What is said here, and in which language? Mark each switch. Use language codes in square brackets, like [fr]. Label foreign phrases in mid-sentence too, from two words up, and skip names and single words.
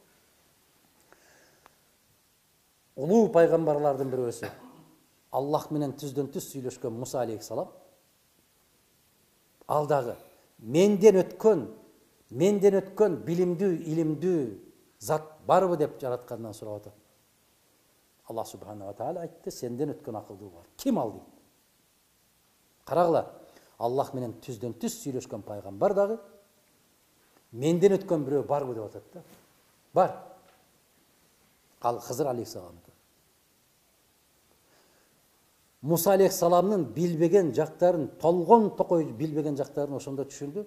[ky] Улуу пайгамбарлардын бирөөсү, Аллах менен түздөн түз сүйлөшкөн Муса алейхиссалам, ал дагы менден өткөн билимдүү, илимдүү зат барбы деп жараткандан сурап атат. Аллах [ar] سبحانه وتعالى [ky] айтты, сенден өткөн акылдуу бар. Ким ал дейт? Карагыла, Аллах менен түздөн түз сүйлөшкөн пайгамбар дагы менден өткөн бирөө барбы деп атат да. Бар. Ал Хызыр алейхиссалам. Муса алейхиссаламдын билбеген жактарын, толгон токой билбеген жактарын ошондо түшүндү.